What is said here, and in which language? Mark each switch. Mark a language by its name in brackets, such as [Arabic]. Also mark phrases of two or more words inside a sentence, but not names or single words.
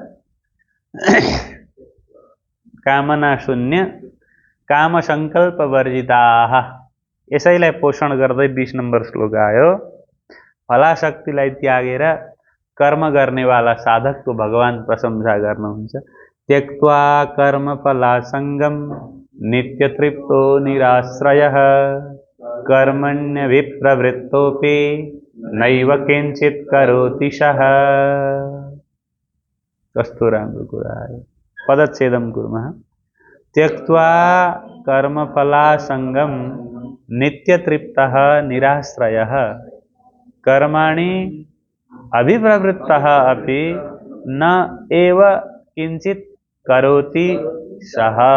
[Sanskrit] कामना शून्य काम संकल्प वर्जिताः। [Nepali] यसैलाई पोषण गर्दै 20 नम्बर श्लोक आयो। फलाशक्तिलाई त्यागेर कर्म गर्नेवाला साधकको भगवान प्रशंसा गर्नुहुन्छ। [Sanskrit] त्यक्त्वा कर्म फलासङ्गम नित्य तृप्तो निराश्रयः कर्मण्यभिप्रवृत्तोऽपि नैव किञ्चित् करोति सः। [Nepali] कस्तो राम्रो कुरा आयो। [Sanskrit] पदच्छेदं कुर्मः। त्यक्त्वा कर्मफलासङ्गं नित्यतृप्तः निराश्रयः कर्माणि अभिप्रवृत्तः अपि न एव किञ्चित् करोति सः।